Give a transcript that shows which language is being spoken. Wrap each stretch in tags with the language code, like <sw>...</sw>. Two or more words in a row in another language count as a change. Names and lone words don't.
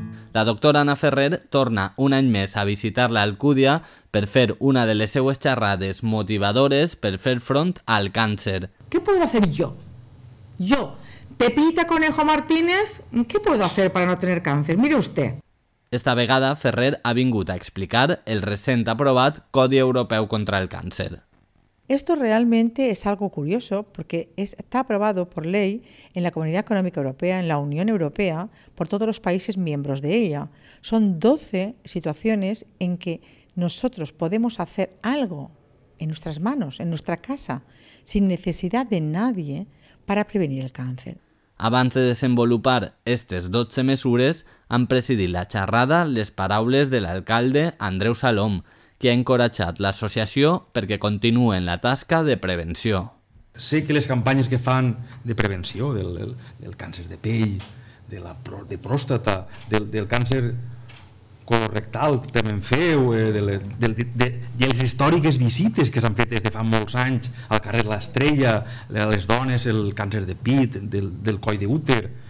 <ca>La doctora Anna Ferrer torna un any més a visitar l'Alcúdia per fer una de les seues xerrades motivadores per fer front al càncer.</ca> <es>¿Qué puedo hacer yo? Yo, Pepita Conejo Martínez, ¿qué puedo hacer para no tener cáncer? Mire usted.</es> <ca>Esta vegada Ferrer ha vingut a explicar el recent aprovat Codi Europeu contra el Cáncer.</ca> <es>Esto realmente es algo curioso porque está aprobado por ley en la Comunidad Económica Europea, en la Unión Europea, por todos los países miembros de ella. Son 12 situaciones en que nosotros podemos hacer algo en nuestras manos, en nuestra casa, sin necesidad de nadie para prevenir el cáncer.</es> <ca>Abans de desenvolupar aquestes 12 mesures, han presidit la xerrada les paraules de l'alcalde Andreu Salom, que ha encoratjat l'associació perquè continuen la tasca de prevenció. Sé que les campanyes que fan de prevenció del càncer de pell, de pròstata, del càncer colorectal que també en feu, de les històriques visites que s'han fet des de fa molts anys al carrer l'Estrella, a les dones, el càncer de pit, del coll d'úter.</ca>